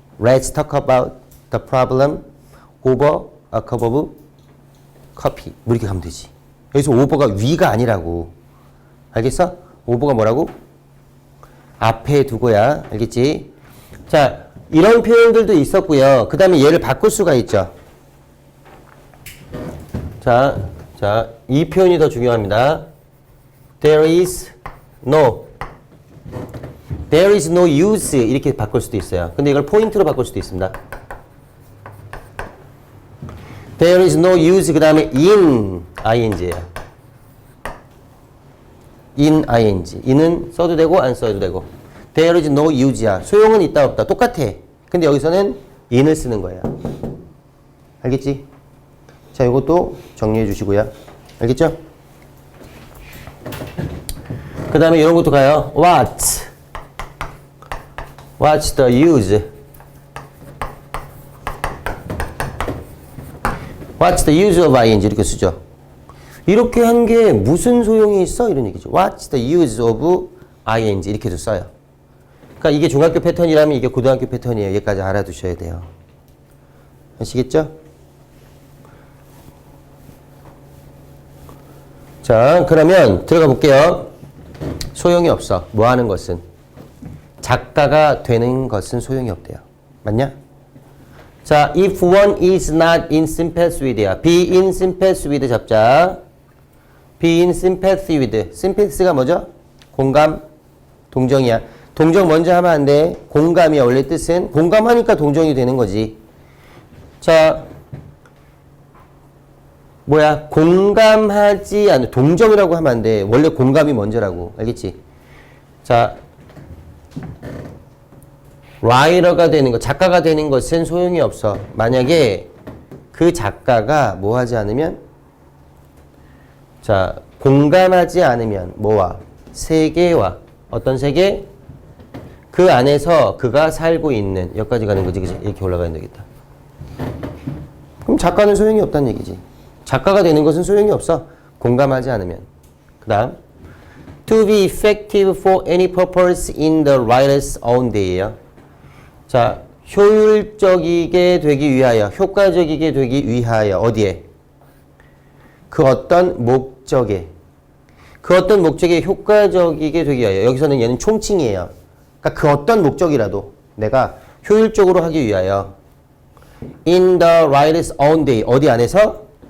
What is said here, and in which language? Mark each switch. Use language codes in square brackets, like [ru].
[en] Let's talk about the problem over a cup of coffee. [ko] 뭐 이렇게 가면 되지. 여기서 over가 위가 아니라고. 알겠어? over가 뭐라고? 앞에 두고야. 알겠지? 자, 이런 표현들도 있었고요. 그 다음에 얘를 바꿀 수가 있죠. 자, 이 표현이 더 중요합니다. [en] There is no use [ko] 이렇게 바꿀 수도 있어요. 근데 이걸 포인트로 바꿀 수도 있습니다. [en] There is no use [ko] 그 다음에 [en] in ing예요. in ing. [ko] in은 써도 되고 안 써도 되고. [en] There is no use [ko] 야. 소용은 있다 없다. 똑같아. 근데 여기서는 in을 쓰는 거예요. 알겠지? 자, 이것도 정리해 주시고요. 알겠죠? 그 다음에 이런 것도 가요. [en] What's the use? What's the use of ing? [ko] 이렇게 쓰죠. 이렇게 한 게 무슨 소용이 있어? 이런 얘기죠. [en] What's the use of ing? [ko] 이렇게도 써요. 그러니까 이게 중학교 패턴이라면 이게 고등학교 패턴이에요. 여기까지 알아두셔야 돼요. 아시겠죠? 자, 그러면 들어가 볼게요. 소용이 없어. 뭐 하는 것은? 작가가 되는 것은 소용이 없대요. 맞냐? 자, [en] if one is not in sympathy with야. be in sympathy with [ko] 잡자. [en] be in sympathy with. [ko] sympathy가 뭐죠? 공감, 동정이야. 동정 먼저 하면 안 돼. 공감이야. 원래 뜻은. 공감하니까 동정이 되는 거지. 자, 뭐야? 공감하지 않는, 동정이라고 하면 안 돼. 원래 공감이 먼저라고. 알겠지? 자, 라이터가 되는 것, 작가가 되는 것은 소용이 없어. 만약에 그 작가가 뭐 하지 않으면, 자, 공감하지 않으면 뭐와? 세계와. 어떤 세계? 그 안에서 그가 살고 있는, 여기까지 가는 거지. 그치? 이렇게 올라가야 되겠다. 그럼 작가는 소용이 없다는 얘기지. 작가가 되는 것은 소용이 없어. 공감하지 않으면. 그 다음 [en] To be effective for any purpose in the writer's own day예요. [ko] 자, 효율적이게 되기 위하여, 효과적이게 되기 위하여. 어디에? 그 어떤 목적에. 그 어떤 목적에 효과적이게 되기 위하여. 여기서는 얘는 총칭이에요. 그러니까 그 어떤 목적이라도 내가 효율적으로 하기 위하여 [en] in the writer's own day. [ko] 어디 안에서?